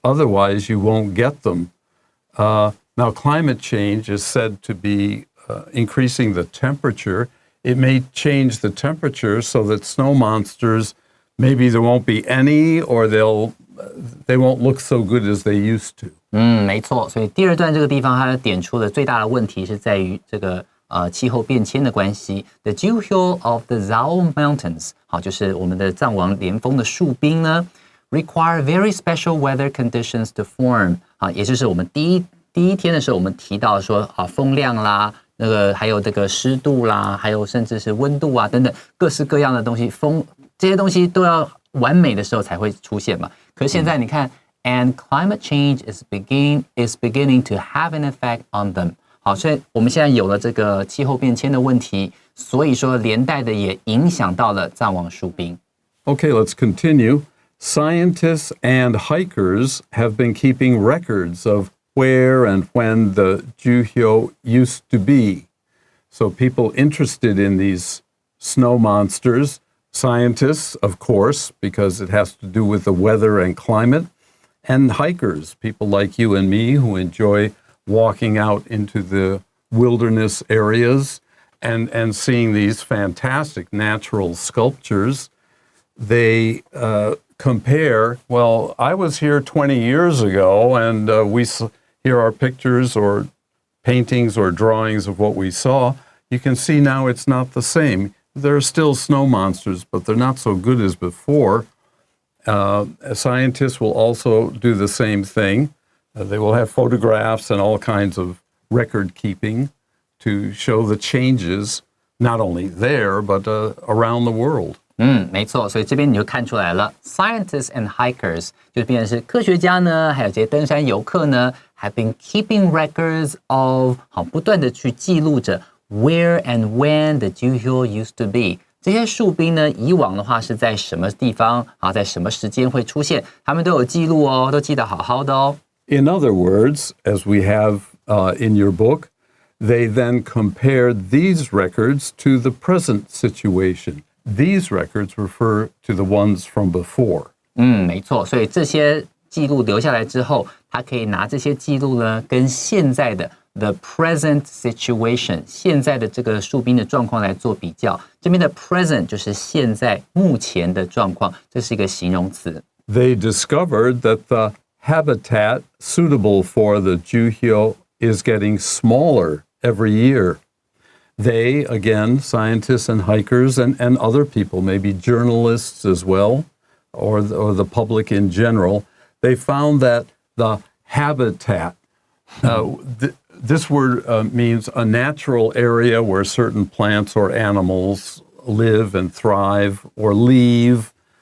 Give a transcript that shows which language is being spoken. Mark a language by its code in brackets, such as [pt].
[en] Otherwise, you won't get them. Now, climate change is said to be increasing the temperature. It may change the temperature so that snow monsters, maybe there won't be any, or they won't look so good as they used to. [zh] 没错。所以第二段这个地方，它点出的最大的问题是在于这个气候变迁的关系。 [en] The Juhyo of the Zao Mountains， [zh] 好，就是我们的藏王连峰的树冰呢 [en] ，require very special weather conditions to form， [zh] 啊，也就是我们第第一天的时候，我们提到说风量啦，那个还有这个湿度啦，还有甚至是温度啊等等各式各样的东西，这些东西都要完美的时候才会出现嘛。可是现在你看， [en] and climate change is beginning to have an effect on them。 [zh] 好，所以我们现在有了这个气候变迁的问题，所以说连带的也影响到了藏王树冰。 [en] Okay, let's continue. Scientists and hikers have been keeping records of where and when the Juhyo used to be. So people interested in these snow monsters, scientists, of course, because it has to do with the weather and climate, and hikers, people like you and me who enjoy walking out into the wilderness areas and seeing these fantastic natural sculptures. They compare, well, I was here 20 years ago, and here are pictures or paintings or drawings of what we saw. You can see now it's not the same. There are still snow monsters, but they're not so good as before. Scientists will also do the same thing. They will have photographs and all kinds of record keeping to show the changes, not only there, but around the world. [zh] 没错，所以这边你就看出来了 ， [en] scientists and hikers [zh] 就变成是科学家呢，还有这些登山游客呢 ， [en] have been keeping records of [zh] 不断的去记录着 [en] where and when the Juhyo used to be。 [zh] 这些树冰呢，以往的话是在什么地方在什么时间会出现，他们都有记录哦，都记得好好的哦。 [en] In other words, as we have in your book, they then compared these records to the present situation. These records refer to the ones from before. [zh] 没错，所以这些记录留下来之后，他可以拿这些记录呢，跟现在的 [en] the present situation [zh] 现在的这个树冰的状况来做比较。这边的 present 就是现在目前的状况，这是一个形容词。 [en] They discovered that the habitat suitable for the Juhyo is getting smaller every year. They, again, scientists and hikers and other people, maybe journalists as well, or the public in general, they found that the habitat, this word means a natural area where certain plants or animals live and thrive or leave.